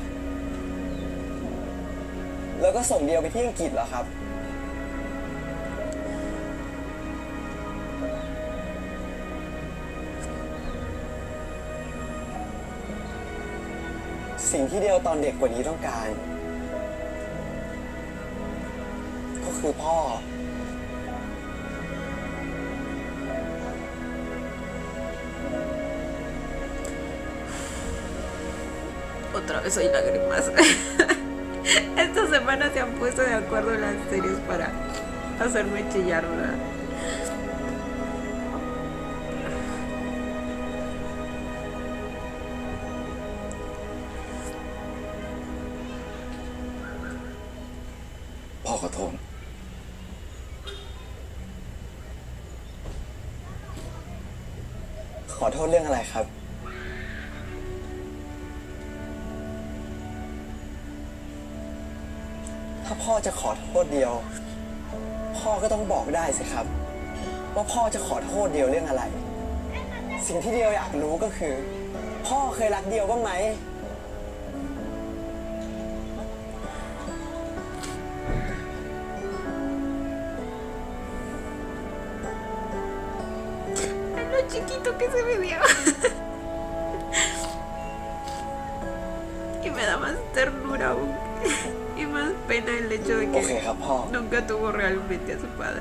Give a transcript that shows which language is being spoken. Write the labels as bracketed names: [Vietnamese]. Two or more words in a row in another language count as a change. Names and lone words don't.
[Thai] แล้วก็ส่งเดียวไปที่อังกฤษเหรอครับ สิ่งที่เดียวตอนเด็กกว่านี้ต้องการ ก็คือพ่อ [Spanish] Otra vez hay lágrimas. Esta semana se han puesto de acuerdo las series para hacerme chillar, ¿verdad? [Thai] พ่อขอโทษ ขอโทษเรื่องอะไรครับ ถ้าพ่อจะขอโทษเดียว พ่อก็ต้องบอกได้สิครับ ว่าพ่อจะขอโทษเดียวเรื่องอะไร สิ่งที่เดียวอยากรู้ก็คือ พ่อเคยรักเดียวบ้างไหม [Spanish] Lo chiquito que se veía. Y me da más ternura aún. Y más pena el hecho de [Thai] โอเค [Spanish] que [Thai] ครับพ่อ [Spanish] nunca tuvo realmente a su padre.